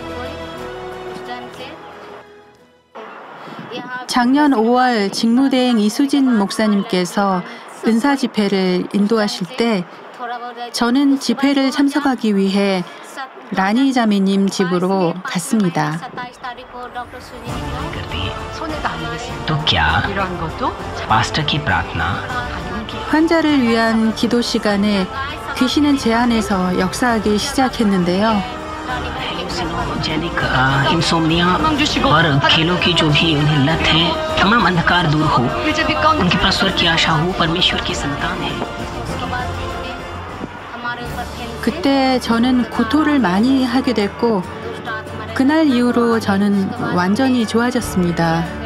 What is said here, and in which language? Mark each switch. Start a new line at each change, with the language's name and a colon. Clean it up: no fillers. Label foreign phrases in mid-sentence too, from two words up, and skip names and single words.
Korean: 작년 5월 직무대행 이수진 목사님께서 은사 집회를 인도하실 때 저는 집회를 참석하기 위해 라니 자매님 집으로 갔습니다.
Hindi: 마스터 की प्रार्थना
Korean: 환자를 위한 기도 시간에 귀신은 제 안에서 역사하기 시작했는데요.
Hindi: इंसोम्निया और खेलों की जो भी उन्हें लत है तमाम अंधकार दूर हो उनके पास स्वर्ग की आशा हो परमेश्वर की संतान है
Korean: 그때 저는 구토를 많이 하게 됐고 그날 이후로 저는 완전히 좋아졌습니다.